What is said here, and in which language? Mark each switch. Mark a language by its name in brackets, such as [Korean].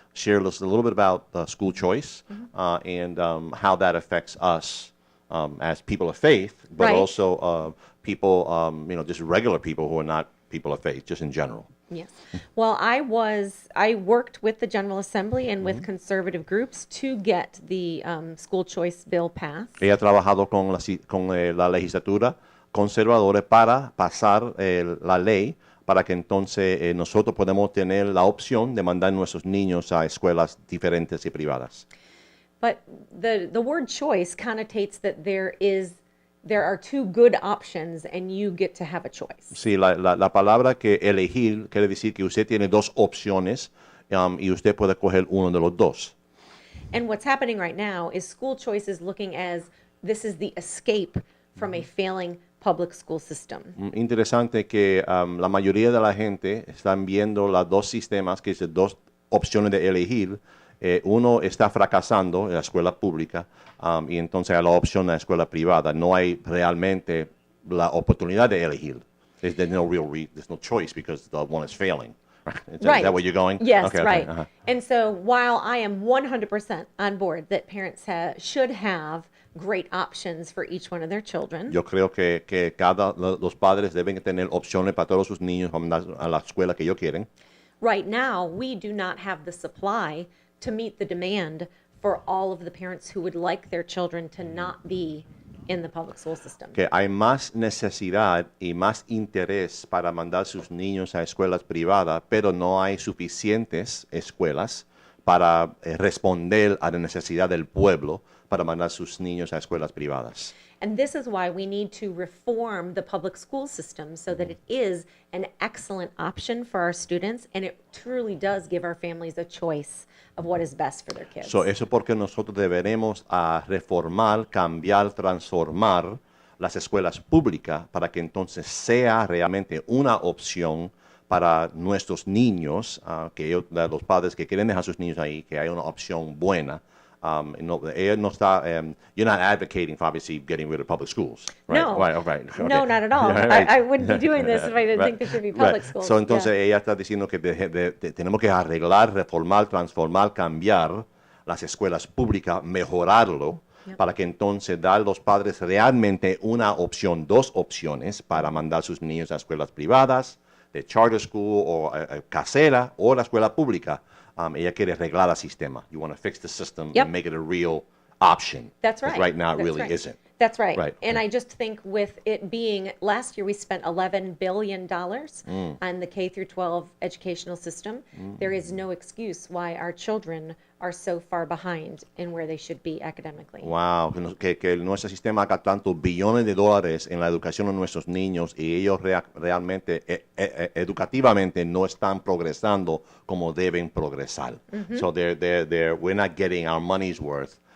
[English] Share a little bit about school choice and how that affects us. As people of faith, but Right. also people, just regular people who are not people of faith, just in general. Yes. Well, I worked with the General Assembly and with conservative groups to get the school choice bill passed. [Spanish] Ella ha trabajado con la legislatura conservadora para pasar la ley para que entonces nosotros podamos tener la opción de mandar nuestros niños a escuelas diferentes y privadas. [English] But the word choice connotates that there are 2 good options and you get to have a choice. [Spanish] Sí, la palabra que elegir quiere decir que usted tiene 2 opciones y usted puede coger uno de los 2. [English] And what's happening right now is school choice is looking as this is the escape from a failing public school system. [Spanish] Interesante que la mayoría de la gente están viendo los dos sistemas, que es dos opciones de elegir. Uno está fracasando en la escuela pública y entonces hay la opción de la escuela privada. No hay realmente la oportunidad de elegir. [English] There's no choice because the one is failing. Is that where you're going? Yes, okay, right. Uh-huh. And so while I am 100% on board that parents should have great options for each one of their children. [Spanish] Yo creo que los padres deben tener opciones para todos sus niños a la escuela que ellos quieren. [English] Right now, we do not have the supply to meet the demand for all of the parents who would like their children to not be in the public school system. [Spanish] Que hay más necesidad y más interés para mandar sus niños a escuelas privadas, pero no hay suficientes escuelas para responder a la necesidad del pueblo para mandar sus niños a escuelas privadas. [English] And this is why we need to reform the public school system so that it is an excellent option for our students and it truly does give our families a choice of what is best for their kids. [Spanish] So, eso porque nosotros deberemos reformar, cambiar, transformar las escuelas públicas para que entonces sea realmente una opción para nuestros niños, los padres que quieren dejar a sus niños ahí, que haya una opción buena. [English] You're not advocating for obviously getting rid of public schools, right? No, right, okay. No, not at all. Right. I wouldn't be doing this if I didn't think there should be public schools. [Spanish] So, entonces ella está diciendo que tenemos que arreglar, reformar, transformar, cambiar las escuelas públicas, mejorarlo, para que entonces dar a los padres realmente una opción, dos opciones para mandar sus niños a escuelas privadas, de charter school o casera o la escuela pública. Ella quiere arreglar el sistema. [English] You want to fix the system and make it a real option. That's right. Right now it That's really right. isn't. That's right. Right. And I just think with it being, last year we spent $11 billion on the K through 12 educational system. There is no excuse why our children are so far behind in where they should be academically. [Spanish] Wow, que nuestro sistema haga tantos billones de dólares en la educación de nuestros niños y ellos realmente educativamente no están progresando como deben progresar. [English] So we're not getting our money's worth.